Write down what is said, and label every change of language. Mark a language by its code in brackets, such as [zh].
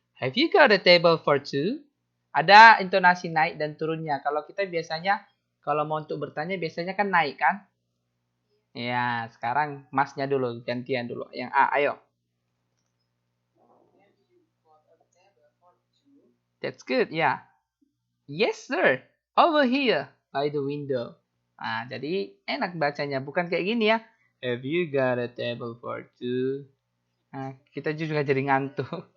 [en] Have you got a table for two? [id] Ada intonasi naik dan turunnya. Kalau kita biasanya, kalau mau untuk bertanya, biasanya kan naik, kan? Ya, sekarang Masnya dulu, gantian dulu. Yang A, ayo. [en] That's good, ya. Yes, sir. Over here, by the window. [id] Nah, jadi enak bacanya. Bukan kayak gini ya. [en] Have you got a table for two? [id] Nah, kita juga jadi ngantuk.